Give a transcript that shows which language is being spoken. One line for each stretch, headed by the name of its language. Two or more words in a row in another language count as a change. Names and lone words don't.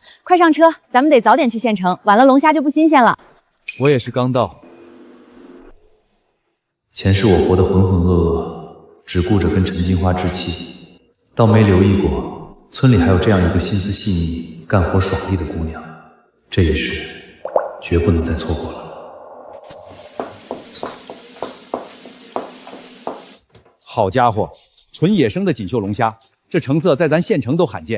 Chinese: 快上车，咱們得早點去縣城，晚了龍蝦就不新鮮了。我也是剛到。前世我活得浑渾噩噩，只顧着跟陳金花置氣，倒沒留意過村裡還有這樣一個心思細膩、幹活爽利的姑娘。這一世絕不能再錯過了。好家伙，純野生的錦繡龍蝦，這成色在咱縣城都罕見。